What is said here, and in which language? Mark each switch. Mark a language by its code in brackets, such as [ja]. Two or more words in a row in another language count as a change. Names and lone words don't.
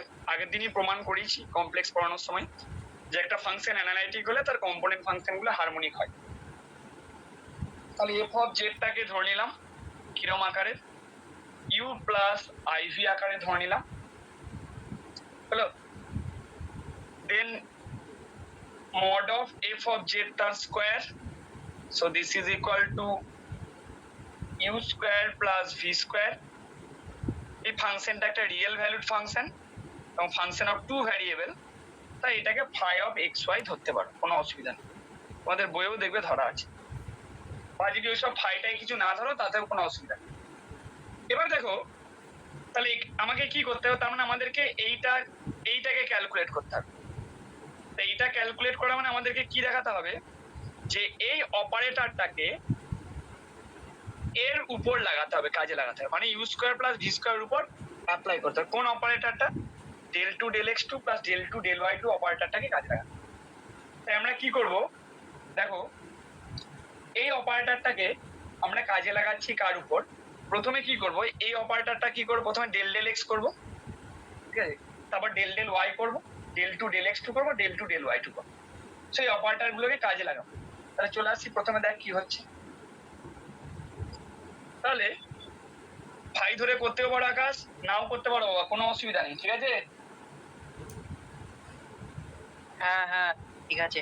[bn] আগের দিনই প্রমাণ করেছি কমপ্লেক্স পড়ানোর সময় যে একটা ফাংশন অ্যানালাইটিক হলে তার [en] component function [bn] গুলো হারমোনিক হয়। তাহলে [en] f of zটাকে [bn] ধরে নিলাম কিরম আকারে? [en] u plus iv [bn] আকারে ধরে নিলাম, হলো। [en] দেন mod of f of z তার স্কয়ার, so this is equal to u square plus v square। [bn] এই ফাংশনটা একটা [en] real valued function [bn] এবং [en] function of 2 variable, [bn] তাই এটাকে [en] phi of xy [bn] ধরতে পারো, কোনো অসুবিধা নেই। তোমাদের বইয়েও দেখবে ধরা আছে, বা যদি ওইসব ফাইটাই কিছু না ধরো তাতেও কোনো অসুবিধা নেই। এবার দেখো, তাহলে আমাকে কি করতে হবে? তার মানে আমাদেরকে এইটাকে ক্যালকুলেট করতে হবে। তো এইটা ক্যালকুলেট করা মানে আমাদেরকে কি দেখাতে হবে? যে এই অপারেটরটাকে এর উপর লাগাতে হবে, কাজে লাগাতে হবে, মানে [en] u square plus v square [bn] উপর অ্যাপ্লাই করতে হবে। কোন অপারেটরটা? [en] del 2 del x2 প্লাস del 2 del y2 অপারেটরটাকে [bn] কাজে লাগাতে হবে। তাই আমরা কি করব? দেখো, এই অপারেটরটাকে আমরা কাজে লাগাচ্ছি কার উপর? প্রথমে কি করব? এই অপারেটরটা কি করব? প্রথমে [en] del del x [bn] করব, ঠিক আছে? তারপর [en] del del y [bn] করব, [en] del 2 del x2 [bn] করব, [en] del 2 del y2 [bn] করব। সেই অপারেটর গুলোকে কাজে লাগাবো। তাহলে চলে আসছি, প্রথমে দেখ কি হচ্ছে। তাহলে ফাই ধরে করতেও পারো আকাশ, নাও করতে পারো বাবা, কোনো অসুবিধা নেই, ঠিক আছে? হ্যাঁ হ্যাঁ ঠিক আছে।